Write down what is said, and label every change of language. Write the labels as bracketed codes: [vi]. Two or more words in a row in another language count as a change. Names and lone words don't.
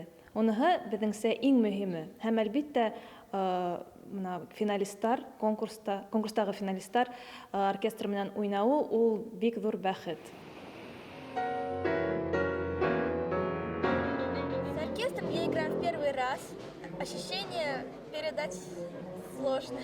[ba] Уныһы безнеңсә иң мөһиме. Һәм әлбиттә мына финалисттар, конкурстагы финалисттар оркестр менән уйнауы ул бик зур бәхет. [ru] Я играю в первый раз. Ощущение передать сложно.